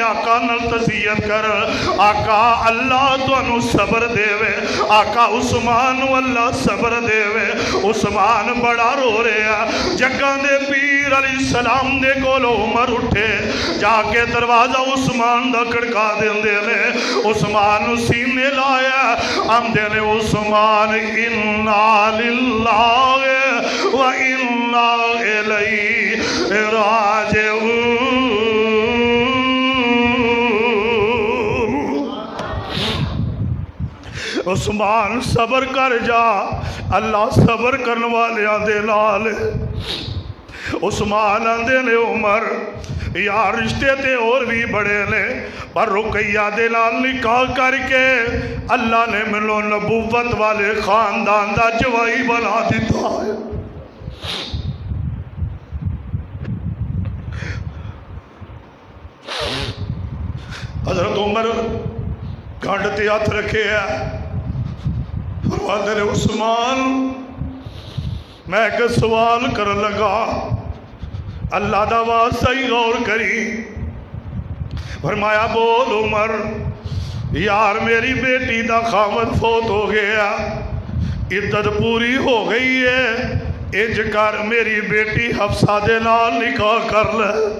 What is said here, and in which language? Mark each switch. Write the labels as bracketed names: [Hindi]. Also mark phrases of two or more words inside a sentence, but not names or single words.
[Punjabi] آقا نال تزکیت کر آقا اللہ تہانوں صبر دیوے آقا عثمان اللہ صبر دیوے عثمان بڑا رو رہا جگاں دے پیر علیہ‌السلام دے کولوں عمر اٹھے جاکے دروازہ عثمان دا کھڑکا دیندے نے عثمان نوں سینے لایا آندے نے عثمان [Arabic] إنا لله و إنا إليه راجعون [Punjabi] عثمان صبر کر جا اللہ صبر کرنے والے دے نال عثمان آندے نے عمر یار رشتے تے اور بھی بڑے نے پر رقیہ دے نال نکاح کرکے اللہ نے مینوں نبوت والے خاندان دا جوائی بنا دتا ہے हजरत उमर کنڈ تے ہاتھ رکھے ہے فرماتے نے عثمان میں ایک سوال کر لگا اللہ دا واسطہ ہی غور کری فرمایا بول عمر یار میری بیٹی دا خامد فوت ہو گیا عدت پوری ہو گئی ہے انج کر میری بیٹی حفصہ دے نال نکاح کر لے